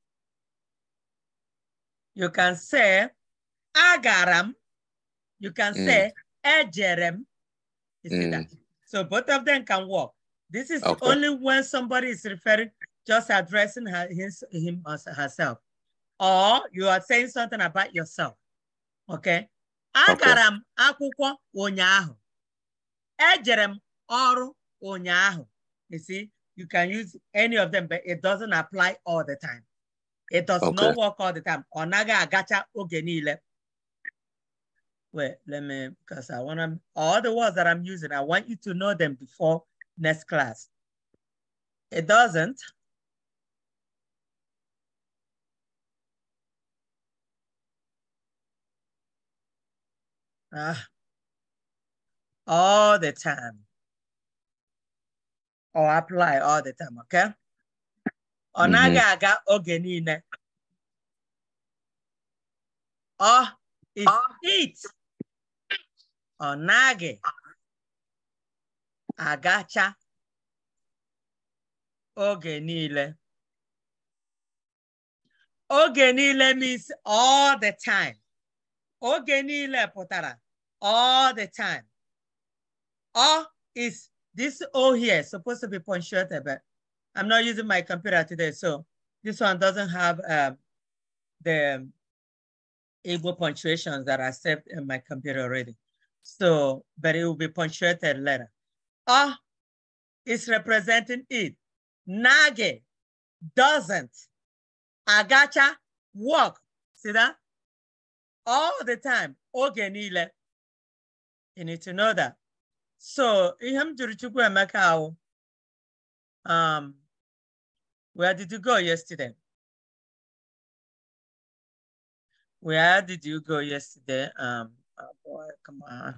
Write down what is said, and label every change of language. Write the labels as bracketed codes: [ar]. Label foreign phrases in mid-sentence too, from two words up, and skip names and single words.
[en] You can say agaram. You can say ejerem. You see that? So both of them can work. This is only when somebody is referring, just addressing him or herself. Or you are saying something about yourself. [ig] Okay? Agaram akwụkwọ ụnyaahụ. Ejerem ọrụ ụnyaahụ. [en] You see, you can use any of them, but it doesn't apply all the time. It does not work all the time. [ig] Onaga agacha oge niile. [en] Wait, let me, because I want to, all the words that I'm using, I want you to know them before next class. It doesn't. All the time. Or apply all the time, okay? [ig] Onaga aga oge niile. [en] Oh, is it. [ig] Onage agacha oge niile. Oge niile [en] means all the time. [ig] Oge niile pụtara [en] all the time. O is this O here supposed to be punctuated, but I'm not using my computer today, so this one doesn't have the Igbo punctuations that are saved in my computer already. So, but it will be punctuated later. O is representing it. Nage doesn't. Agacha work. See that? All the time. [ig] Oge niile. [en] You need to know that. So, where did you go yesterday? Where did you go yesterday? Oh boy, come on.